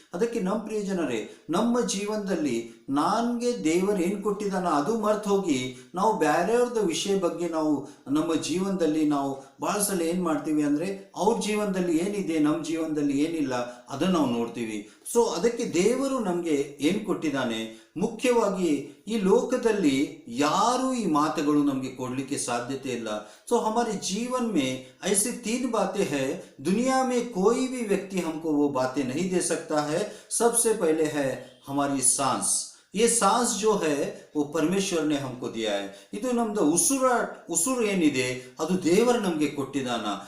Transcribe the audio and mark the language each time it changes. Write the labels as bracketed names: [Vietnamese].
[Kannada] ಅದಕ್ಕೆ ನಮ್ಮ ಪ್ರಿಯ ಜನರೇ, ನಮ್ಮ ಜೀವನದಲ್ಲಿ ನನಗೆ ದೇವರು ಏನು ಕೊಟ್ಟಿದ್ದಾನ ಅದು ಮರ್ತು ಹೋಗಿ ನಾವು ಬೇರೆಯವ್ರದ ವಿಷಯ ಬಗ್ಗೆ ನಾವು ನಮ್ಮ ಜೀವನದಲ್ಲಿ ನಾವು ಭಾಳ ಸಲ ಏನು ಮಾಡ್ತೀವಿ ಅಂದರೆ, ಅವ್ರ ಜೀವನದಲ್ಲಿ ಏನಿದೆ ನಮ್ಮ ಜೀವನದಲ್ಲಿ ಏನಿಲ್ಲ ಅದನ್ನು ನಾವು ನೋಡ್ತೀವಿ. ಸೊ ಅದಕ್ಕೆ ದೇವರು ನಮಗೆ ಏನು ಕೊಟ್ಟಿದ್ದಾನೆ, ಮುಖ್ಯವಾಗಿ ಈ ಲೋಕದಲ್ಲಿ ಯಾರು ಈ ಮಾತುಗಳು ನಮಗೆ ಕೊಡಲಿಕ್ಕೆ ಸಾಧ್ಯತೆ ಇಲ್ಲ. [Hindi] ಸೊ हमारे जीवन में ऐसे 3 बातें हैं, दुनिया में कोई भी व्यक्ति हमको वो बातें नहीं दे सकता है. सबसे पहले है हमारी सांस. ये सांस जो है वो परमेश्वर ने हमको दिया है. [Kannada] ಇದು ನಮ್ದು ಉಸಿರು ಏನಿದೆ ಅದು ದೇವರು ನಮಗೆ ಕೊಟ್ಟಿದ್ದಾನ.